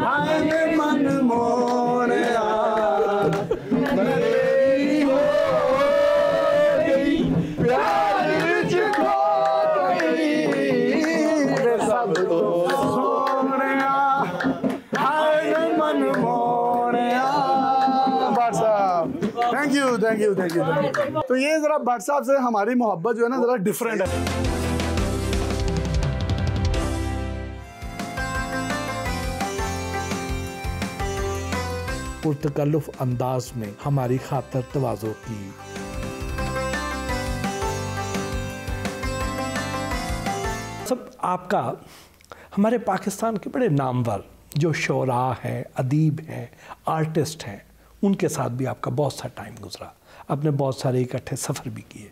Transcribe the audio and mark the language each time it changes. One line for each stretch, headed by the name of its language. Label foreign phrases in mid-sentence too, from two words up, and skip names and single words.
Punjabi: ਹਾਏ ਮਨ ਮੋਹਣੀਆ ਮੇਰੀ ਹੋ ਗਈ ਪਿਆਰ ਵਿੱਚ ਖੋ ਗਈ ਵੇ ਸਭ ਤੋ ਸੋਹਣੀਆ ਹਾਏ ਮਨ ਮੋਹਣੀਆ।
English: भट्ट साहब thank you thank you thank you thank you.
Urdu: تو یہ ذرا بھٹ صاحب سے ہماری محبت جو ہے نا ذرا ڈیفرنٹ ہے. پرتکلف انداز میں ہماری خاطر تواضع کی. سب آپکا ہمارے پاکستان کے بڑے نامور جو شعرا ہیں، ادیب ہیں، آرٹسٹ ہیں، انکے ساتھ بھی آپکا بہت سا ٹائم گزرا، آپنے بہت سارے اکٹھے سفر بھی کیے.